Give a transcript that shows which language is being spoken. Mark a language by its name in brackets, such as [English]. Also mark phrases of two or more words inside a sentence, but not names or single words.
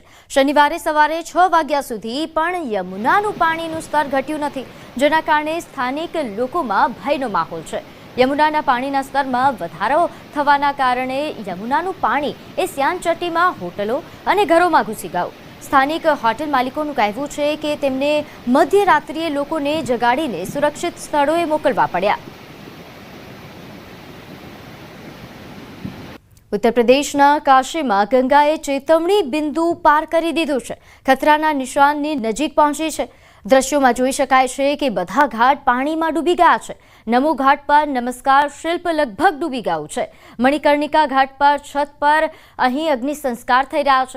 [Gujarati] શનિવારે સવારે 6 વાગ્યા સુધી પણ યમુનાનું પાણીનું સ્તર ઘટ્યું નથી, જેના કારણે સ્થાનિક લોકોમાં ભયનો માહોલ છે। યમુનાના પાણીના સ્તરમાં વધારો થવાના કારણે યમુનાનું પાણી એ શાનચટ્ટીમાં હોટલો અને ઘરોમાં ઘૂસી ગયું। સ્થાનિક હોટેલ માલિકોનું કહેવું છે કે તેમને મધ્યરાત્રિએ લોકોને જગાડીને સુરક્ષિત સ્થળોએ મોકલવા પડ્યા। उत्तर प्रदेशना काशीમાં ગંગાએ ચેતવણી બિંદુ પાર કરી દીધું છે। ખતરાના નિશાનની નજીક પહોંચી છે। દ્રશ્યોમાં જોઈ શકાય છે કે બધા ઘાટ પાણીમાં ડૂબી ગયા છે। નમો ઘાટ પર નમસ્કાર શિલ્પ લગભગ ડૂબી ગયું છે। મણિકર્ણિકા ઘાટ પર છત પર અહીં અગ્નિ સંસ્કાર થઈ રહ્યા છે।